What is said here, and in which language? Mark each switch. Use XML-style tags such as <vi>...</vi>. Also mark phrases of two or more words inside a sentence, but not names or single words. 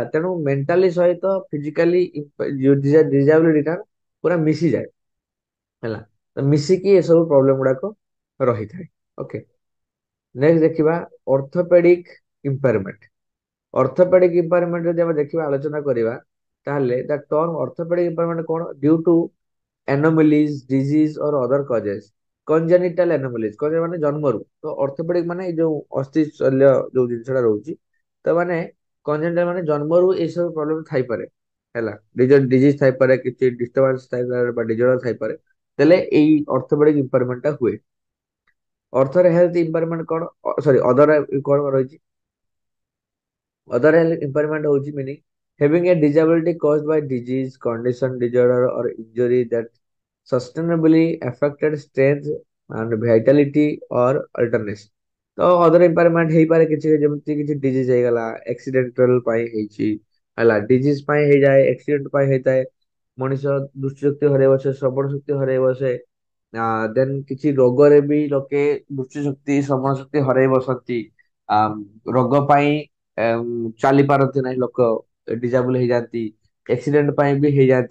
<or>ତେଣୁ ମେଣ୍ଟାଲି ସହିତ</or> <en>physically disability</en> <or>ଟା ପୁରା ମିଶିଯାଏ ହେଲା, ତ ମିଶିକି ଏସବୁ ପ୍ରୋବ୍ଲେମ ଗୁଡାକ ରହିଥାଏ।</or> <en>okay, next</en> <or>ଦେଖିବା</or> <en>orthopedic impairment. orthopedic impairment</en> <or>ଯଦି ଆମେ ଦେଖିବା ଆଲୋଚନା କରିବା ତାହେଲେ</or> <en>the term orthopedic impairment</en> <or>କଣ,</or> <en>due to anomalies disease or other causes, congenital anomalies</en> <or>କଣ ମାନେ ଜନ୍ମରୁ, ତ ଅର୍ଥୋପେଡିକ ମାନେ ଏଇ ଯୋଉ ଅସ୍ଥି ଶଲ୍ୟ ଯୋଉ ଜିନିଷଟା ରହୁଛି, ତ ମାନେ congenital ମାନେ ଜନ୍ମରୁ ଏଇ ସବୁ ପ୍ରୋବ୍ଲେମ ଥାଇପାରେ ହେଲା, ଡିଜିଜ ଥାଇପାରେ, କିଛି ଡିଷ୍ଟରବାନ୍ସ ଥାଇପାରେ ବା ଡିଜର୍ଡର ଥାଇପାରେ, ତାହେଲେ ଏଇ</or> <en>orthopedic impairment</en> <or>ଟା ହୁଏ।</or> <en>other health impairment କଣ, sorry other</en> <or>କଣ ରହିଛି,</or> <en>other health impairment hଉଛି meaning having a disability caused by disease, condition, disorder or injury that sustainably affected strength and vitality or alertness।</en> <or>ତ</or> <en>other impairment</en> <or>ହେଇପାରେ କିଛି, ଯେମିତି କିଛି disease ହେଇଗଲା, accidental ପାଇଁ ହେଇଛି ହେଲା, disease ପାଇଁ ହେଇଯାଏ, accident ପାଇଁ ହେଇଥାଏ, ମଣିଷ ଦୃଷ୍ଟି ଶକ୍ତି ହରେଇ ବସେ, ଶ୍ରବଣ ଶକ୍ତି ହରେଇ ବସେ, ଦେନ୍ କିଛି ରୋଗରେ ବି ଲୋକେ ଦୃଷ୍ଟି ଶକ୍ତି ଶ୍ରବଣ ଶକ୍ତି ହରେଇ ବସନ୍ତି। ଆ ରୋଗ ପାଇଁ ଚାଲି ପାରନ୍ତି ନାହିଁ ଲୋକ, ଡିଜାବୁଲ ହେଇଯାନ୍ତି, ଆକ୍ସିଡେଣ୍ଟ ପାଇଁ ବି ହେଇଯାନ୍ତି।</or>